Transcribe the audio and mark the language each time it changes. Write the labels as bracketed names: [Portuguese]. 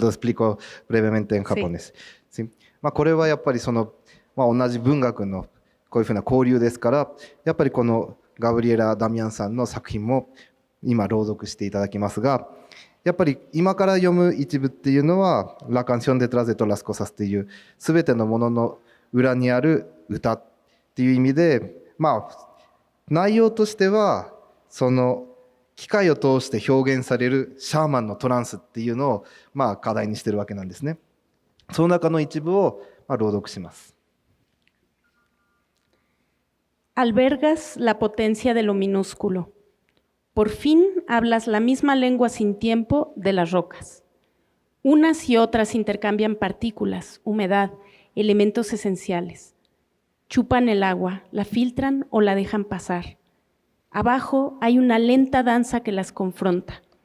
[Spanish] Lo explico brevemente en japonés. Sí. [Japanese] これはやっぱり同じ文学のこういうふうな交流ですから、やっぱりこのガブリエラ・ダミアンさんの作品も今朗読していただきますが、やっぱり今から読む一部っていうのは「La canción detrás de todas las cosas」っていう全てのものの裏にある歌っていう意味で、内容としてはその機械を通して表現されるシャーマンのトランスっていうのを課題にしてるわけなんですね。その中の一部を朗読します。 [Spanish] Albergas la potencia de lo minúsculo. Por fin hablas la misma lengua sin tiempo de las rocas. Unas y otras intercambian partículas, humedad, elementos esenciales. Chupan el agua, la filtran o la dejan pasar. Abajo hay una lenta danza que las confronta.